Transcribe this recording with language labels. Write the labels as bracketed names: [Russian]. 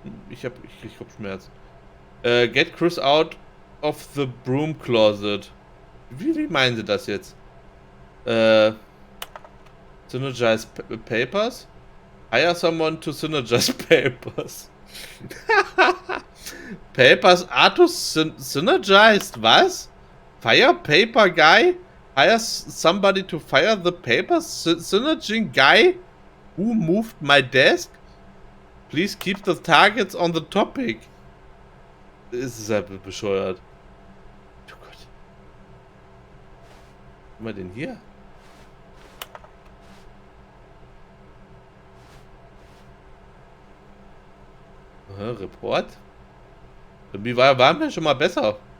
[German] Ich krieg Kopfschmerzen. [English] Get Chris out of the broom closet. [German] Wie meinen Sie das jetzt? [English] Synergize papers? Hire someone to synergize papers. Papers are to synergized. [German] Was? [English] Fire paper guy? Hire somebody to fire the papers? Synergizing guy? Who moved my desk? Please keep the targets on the topic. [German] Das ist halt bescheuert. Oh Gott. Was haben wir denn hier? Report? Wie waren wir schon mal besser?